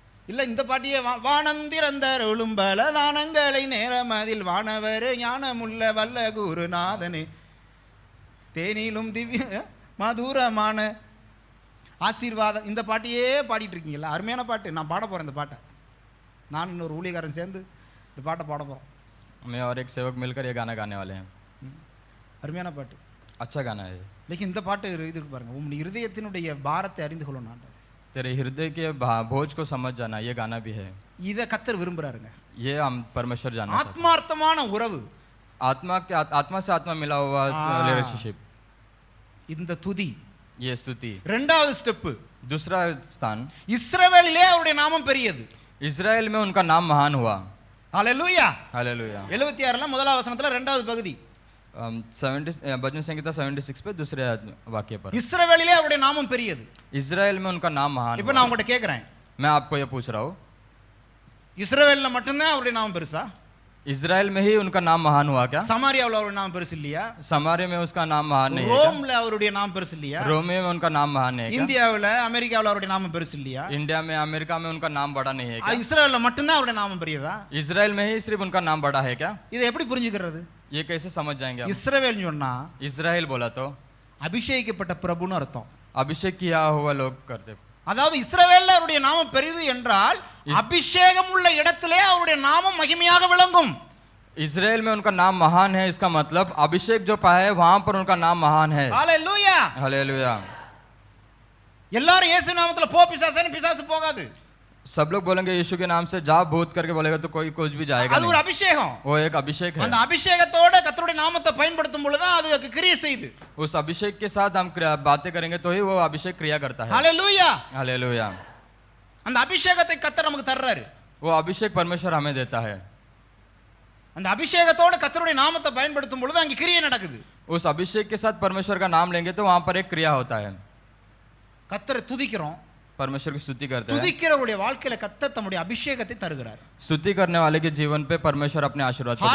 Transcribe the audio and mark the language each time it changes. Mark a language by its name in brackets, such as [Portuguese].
[Tamil] இல்ல இந்த பாட்டியே வானந்திரந்தர் ஒழும்பல தானங்களை நேரமதில் வானவர் ஞானமுள்ள வல்ல குருநாதனே தேனிலும் திவ்ய மதுரமான ஆசீர்வாதம். இந்த பாட்டையே பாடிட்டு இருக்கீங்களா? அருமையான பாட்டு. நான் பாட போறேன் இந்த பாட்டை. நான் இன்னொரு ஊழியக்காரன் சேர்ந்து இந்த பாட்டை பாட போறோம். [Hindi] मैं और एक सेवक मिलकर ये गाना गाने वाले हैं. [Tamil] அருமையான பாட்டு. [Hindi] अच्छा गाना है. [Tamil] लेकिन இந்த பாட்டு இது பாருங்க, உங்களுடைய இருதயத்தினுடைய பாரத்தை அறிந்து கொள்ளணும் ஆண்டவர். [Hindi] तेरे हृदय के बोझ को समझ जाना, ये गाना भी है. [Tamil] இத கர்த்தர் விரும்புறாருங்க. [Hindi] ये हम परमेश्वर जानना चाहते हैं. [Tamil] ஆத்மார்த்தமான உறவு, [Hindi] आत्मा से आत्मा मिला हुआ रिलेशनशिप. [Tamil] இந்த துதி [Hindi] ये स्तुति. [Tamil] இரண்டாவது ஸ்டெப். [Hindi] दूसरा स्थान, [Tamil] இஸ்ரவேலிலே அவருடைய நாமம் பெரியது. [Hindi] इजराइल में उनका नाम महान हुआ. [Tamil] ஹalleluya. [Hindi] हालेलुया. [Tamil] 76ல முதலாவது வசனத்துல இரண்டாவது பகுதி. [Hindi] 70 भजन संहिता 76 पे दूसरे वाक्य पर [Tamil] இஸ்ரவேலிலே அவருடைய நாமம் பெரியது. [Hindi] इजराइल में उनका नाम महान [Tamil] இப்போ [Hindi] हुआ. [Tamil] நான் உங்ககிட்ட கேக்குறேன், [Hindi] मैं आपको ये पूछ रहा हूँ, [Tamil] இஸ்ரவேல்ல மட்டும்தான் அவருடைய நாமம் பெருசா? [Hindi] इजराइल में ही उनका नाम महान हुआ क्या? [Tamil] சமாரியாவுல அவருடைய நாமம் பெருசு இல்லையா? [Hindi] समारे में उसका नाम महान नहीं है [Tamil] ரோம்ல அவருடைய நாமம் பெருசு இல்லையா? [Hindi] क्या? रोमे में उनका नाम महान नहीं है क्या? [Tamil] இந்தியாவுல அமெரிக்காவுல அவருடைய நாமம் பெருசு இல்லையா? [Hindi] इंडिया में अमेरिका में उनका नाम बड़ा नहीं है क्या? [Tamil] இஸ்ரவேல்ல மட்டும்தான் அவருடைய நாமம் பெரியதா? [Hindi] इजराइल में ही सिर्फ उनका नाम बड़ा है क्या? [Tamil] இதை எப்படி புரிஞ்சுக்கிறது? [Hindi] ये कैसे समझ जाएंगे हम? [Tamil] இஸ்ரவேல் சொன்னா [Hindi] इजराइल बोला तो [Tamil] அபிஷேகிக்கப்பட்ட பிரபுன்னு அர்த்தம். [Hindi] अभिषेक किया हुआ लोग करते. [Tamil] அதாவது இஸ்ரவேல்ல அவருடைய நாமம் பெரிது என்றால் அபிஷேகம் உள்ள இடத்திலே அவருடைய நாமம் மகிமையாக விளங்கும். [Hindi] इजराइल में उनका नाम महान है, इसका मतलब अभिषेक जो पाया है वहां पर उनका नाम महान है. [Tamil] ஹalleluya. [Hindi] हालेलुया. [Tamil] எல்லாரும் இயேசு நாமத்துல போ பிசாசுன்னு பிசாசு போகாது. [Hindi] सब लोग बोलेंगे यीशु के नाम से जा भूत करके बोलेगा तो कोई कुछ भी जाएगा [Tamil] அது ஒரு [Hindi] नहीं. [Tamil] அபிஷேகம். [Hindi] वो एक अभिषेक है. [Tamil] அந்த அபிஷேகத்தோட கர்த்தருடைய நாமத்தை பயன்படுத்தும் பொழுது அது கிரியை செய்யுது. [Hindi] उस अभिषेक के साथ हम बातें करेंगे तो ही वो अभिषेक क्रिया करता है. [Tamil] ஹalleluya. [Hindi] हालेलुया. [Tamil] அந்த அபிஷேகத்தை கர்த்தர் நமக்கு தர்றாரு. [Hindi] वो अभिषेक परमेश्वर हमें देता है. [Tamil] அந்த அபிஷேகத்தோட கர்த்தருடைய நாமத்தை பயன்படுத்தும் பொழுது அங்க கிரியை நடக்குது. [Hindi] उस अभिषेक के साथ परमेश्वर का नाम लेंगे तो वहां पर एक क्रिया होता है. [Tamil] கர்த்தரை துதிக்கிறோம். [Hindi] परमेश्वर की स्तुति करते हैं. [Tamil] துதிக்கிறவருடைய வாழ்க்கையில கர்த்தர் தம்முடைய அபிஷேகத்தை தருகிறார். [Hindi] स्तुति करने वाले के जीवन पे परमेश्वर अपने आशीर्वाद को देता है.